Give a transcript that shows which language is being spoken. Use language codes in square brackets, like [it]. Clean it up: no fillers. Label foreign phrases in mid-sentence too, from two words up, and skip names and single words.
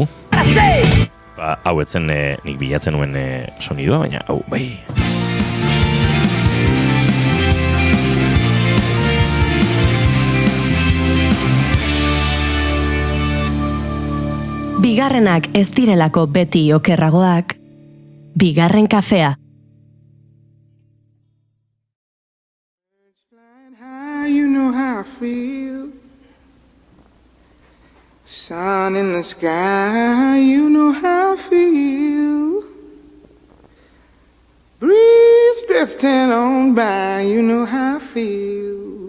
[eu] Hau etzen nik bilatzen nuen sonidua, baina hau, bai. Bigarrenak ez direlako beti okerragoak, bigarren kafea. [en] You know how I feel. Sun in the sky, you know how I feel. Breeze drifting on by, you know how I feel.